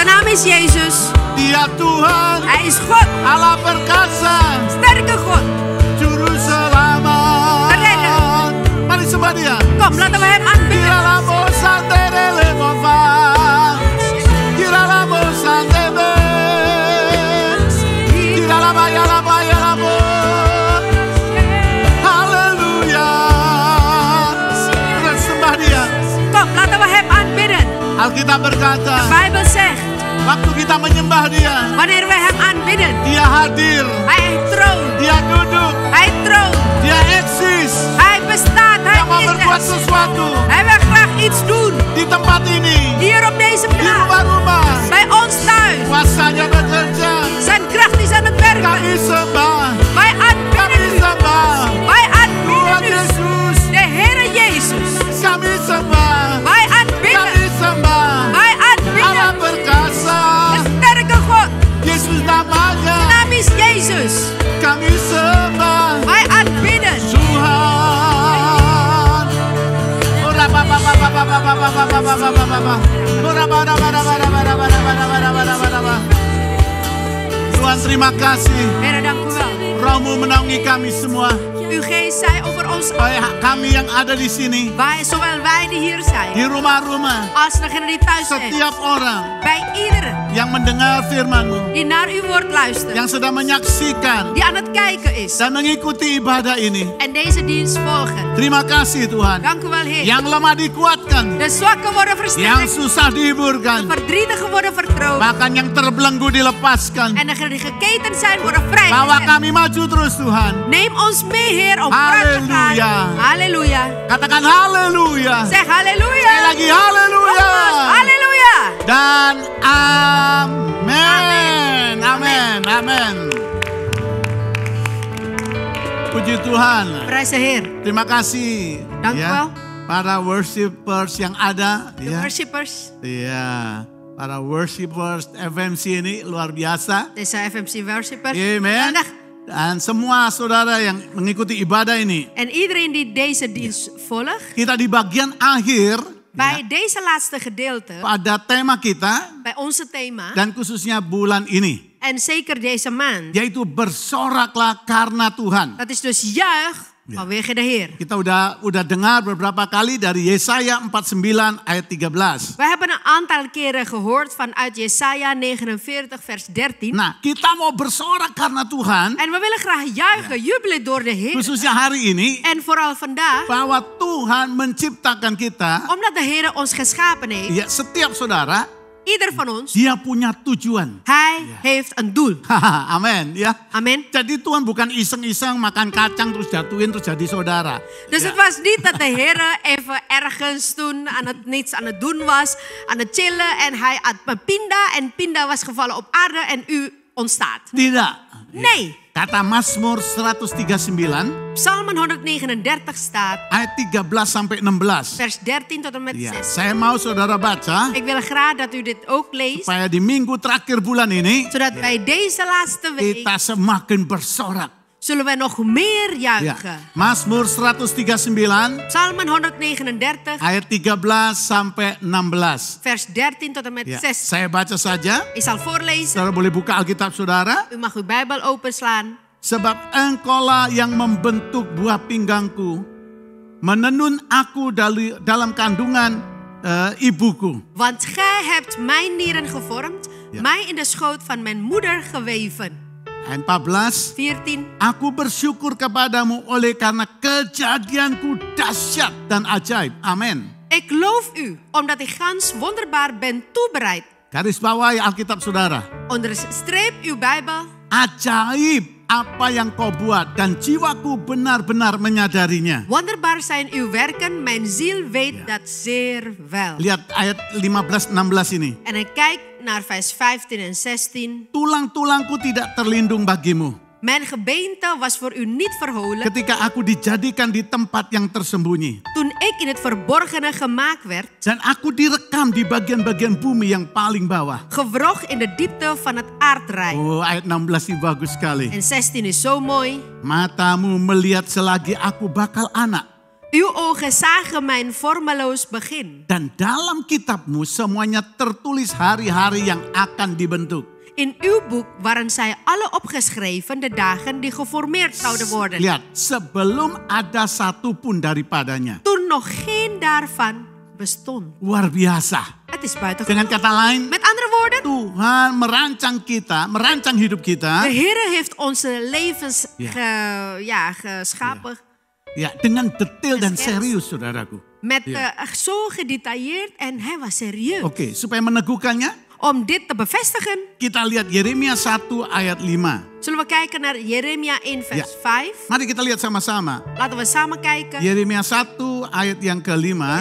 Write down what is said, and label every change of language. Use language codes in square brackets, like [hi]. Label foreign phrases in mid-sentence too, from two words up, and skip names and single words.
[nl] is Jezus. [id] Dia Tuhan, [nl] Hij is God. [id] Allah perkasa, [nl] Sterke God. [id] Juru selamat. [nl] Redder. [id] Mari sembah Dia. [nl] Kom, laten we hem aanbidden. Kiralamo santerele mova, kiralamo santebe, kiralama yalama yalamo. [id] Haleluya. Kita sembah Dia. [nl] Kom, laten we hem aanbidden. [id] Alkitab berkata, [nl] De Bijbel zegt, [id] waktu kita menyembah Dia, [nl] wanneer we hem aanbidden, [id] Dia hadir, [nl] hij troont. [id] Dia duduk, [nl] Hij troont. [id] Dia eksis. [nl] Hij bestaat. [id] Dia mau [nl] Hij [id] berbuat [nl] is er. [id] sesuatu [nl] Hij wil graag iets doen. [id] di tempat ini, [nl] Hier op deze [id] di [nl] plaats. [id] rumah-rumah. [nl] Bij ons thuis. [id] Kuasanya bekerja. [nl] Zijn kracht is aan het werken. [id] Kami sembah, [nl] Wij [id] kami [nl] aanbidden u. [id] sembah. [nl] Wij [id] Tuhan [nl] aanbidden u. [id] Yesus, [nl] De Heere Jezus. [id] kami sembah, [nl] Wij [id] kami [nl] aanbidden. [id] sembah. [nl] Wij [id] Allah [nl] aanbidden. [id] perkasa, [nl] De sterke God. [id] Yesus namanya. [nl] Naam is Jezus. [id] Kami sembah [nl] Wij aanbidden. [id] Tuhan. Ora ba ba ba ba ba ba ba ba ba ba ba ba ba ba. Ora ba ba ba ba ba ba ba ba ba ba ba ba ba. Tuhan, terima kasih. [nl] Heere, dank u wel. [id] Roh-Mu menaungi kami semua. [nl] Uw geest zij over ons. [id] Baik kami yang ada di sini, [nl] Wij, zowel wij die hier [id] di [nl] zijn. [id] rumah-rumah, [nl] Als degene die thuis zijn. [id] setiap orang [nl] Bij iedereen [id] yang mendengar firman-Mu, [nl] die naar uw woord luistert. [id] yang sedang menyaksikan [nl] Die aan het kijken is. [id] dan mengikuti ibadah ini. [nl] En deze dienst volgen. [id] Terima kasih Tuhan. [nl] Dank u wel, Heer. [id] Yang lemah dikuatkan, [nl] De zwakken worden [id] yang [nl] versterkt. [id] susah dihiburkan, [nl] De verdrietigen worden vertroond. [id] bahkan yang terbelenggu dilepaskan. [nl] En degenen die geketend zijn worden [id] Bawa [nl] vrijgezet. [id] kami maju terus Tuhan. [nl] Neem ons mee, Heer, om vooruit te gaan. Halleluja. Halleluja. [id] Katakan haleluya. [nl] Zeg halleluja. [id] Sekali lagi haleluya. [nl] Nogmaals, halleluja. [id] Dan amin. Amin. Amin. Puji Tuhan. [nl] Prijs de Heer. [id] Terima kasih [nl] Dank u wel. [id] para worshipers yang ada. [nl] De worshippers. [id] Iya, para worshipers FMC ini luar biasa. [nl] Deze FMC worshippers. Amen. Geweldig. [id] Dan semua saudara yang mengikuti ibadah ini, [nl] En iedereen die deze dienst volgt. [id] kita di bagian akhir [nl] Bij deze laatste gedeelte. [id] pada tema kita [nl] Bij onze thema. [id] dan khususnya bulan ini, [nl] En zeker deze maand. [id] yaitu bersoraklah karena Tuhan. [nl] Dat is dus juich vanwege de Heer. [id] Kita udah dengar beberapa kali dari Yesaya 49 ayat 13. [nl] We hebben een aantal keren gehoord vanuit Jesaja 49 vers 13. [id] Nah, kita mau bersorak karena Tuhan, [nl] En we willen graag juichen, jubelen door de Heer. [id] khususnya hari ini, [nl] En vooral vandaag, [id] bahwa Tuhan menciptakan kita, [nl] omdat de Heer ons geschapen heeft, [id] ya setiap saudara, [nl] ieder van ons, [id] dia punya tujuan. [nl] hij heeft een doel. [id] Amin, ya. [nl] Amen. [id] Jadi Tuhan bukan iseng-iseng makan kacang terus jatuhin terus jadi saudara. [nl] Dus het was niet dat de Heer even ergens toen niets aan het doen was, aan het chillen. En hij had een pinda en pinda was gevallen op aarde en u ontstaat. [id] Tidak. [nl] Nee. [id] Kata Mazmur 139 [nl] Psalmen 139 staat, [id] ayat 13 sampai 16. [nl] vers 13 tot en met [id] Ya, [nl] 6. [id] saya mau saudara baca [nl] Ik wil graag dat u dit ook leest, [id] supaya di minggu terakhir bulan ini [nl] zodat bij deze laatste week [id] kita semakin bersorak. [nl] zullen we nog meer [id] Ya. [nl] juichen. [id] Mazmur 139 [nl] Psalmen 139, [id] ayat 13 sampai 16. [nl] vers 13 tot en met [id] Ya, [nl] 6. [id] saya baca saja. [nl] Ik zal voorlezen. [id] Saudara boleh buka Alkitab saudara. [nl] U mag uw Bijbel openslaan. [id] Sebab engkaulah yang membentuk buah pinggangku, menenun aku dalam kandungan ibuku. [nl] Want gij hebt mijn nieren gevormd, mij in de schoot van mijn moeder geweven. [id] Ayat 14. [nl] 14. [id] Aku bersyukur kepadamu oleh karena kejadianku dahsyat dan ajaib. Amin. [nl] Ik loof u, omdat ik gans wonderbaar ben toebereid. [id] Garis bawahi Alkitab saudara. [nl] Onderstreep uw Bijbel. [id] Ajaib apa yang kau buat dan jiwaku benar-benar menyadarinya. [nl] Wonderbaar zijn uw werken, mijn ziel weet dat zeer wel. [id] Lihat ayat 15-16 ini. [nl] En ik kijk naar vers 15 en 16. [id] Tulang-tulangku tidak terlindung bagimu. [nl] Mijn gebeente was voor u niet verholen. [id] Ketika aku dijadikan di tempat yang tersembunyi. [nl] Toen ik in het verborgene gemaakt werd. [id] Dan aku direkam di bagian-bagian bumi yang paling bawah. [nl] Gewrog in de diepte van het aardrijk. [id] Oh, ayat 16 ini bagus sekali. [nl] En 16 is zo mooi. [id] Matamu melihat selagi aku bakal anak. [nl] Uw ogen zagen mijn vormeloos begin. [id] Dan dalam kitabmu semuanya tertulis hari-hari yang akan dibentuk. [nl] In uw boek waren zij alle opgeschreven de dagen die geformeerd zouden worden. [id] Lihat, sebelum ada satu pun daripadanya. [nl] Toen nog geen daarvan bestond. [id] Luar biasa. [nl] Het is buitengewoon. [id] Dengan kata lain, [nl] Met andere woorden, [id] Tuhan merancang hidup kita. [nl] de Heer heeft onze levens Ja. geschapen. [id] Ya, dengan detail dan [nl] Geschetst. [id] serius, saudaraku. [nl] Met Ja. zo gedetailleerd en hij was serieus. [id] Oke, supaya meneguhkannya, [nl] Om dit te bevestigen, [id] kita lihat Yeremia 1 ayat 5. [nl] zullen we kijken naar Jeremia 1 vers 5. [id] Mari kita lihat sama-sama. [nl] Laten we samen kijken. [id] Yeremia 1 ayat yang kelima.